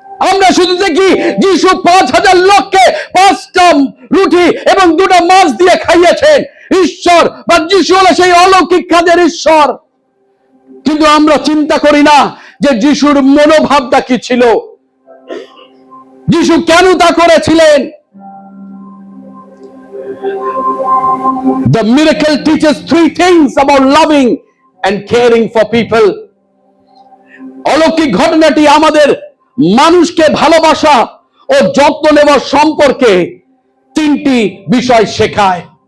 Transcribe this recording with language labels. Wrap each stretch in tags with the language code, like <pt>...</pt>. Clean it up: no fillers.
<bn>আমরা শুধু দেখি যিশু 5,000 লোককে 5টা রুটি এবং 2টা মাছ দিয়ে খাইয়েছেন। ঈশ্বর বা যিশু হলো সেই অলৌকিক কাজের ঈশ্বর, কিন্তু আমরা চিন্তা করি না যে যিশুর মনোভাবটা কি ছিল, যিশু কেন তা করেছিলেন।</bn> <en>The miracle teaches 3 things about loving and caring for people.</en> <bn>অলৌকিক ঘটনাটি আমাদের মানুষকে ভালোবাসা ও যত্ন নেওয়ার সম্পর্কে 3টি বিষয় শেখায়।</bn>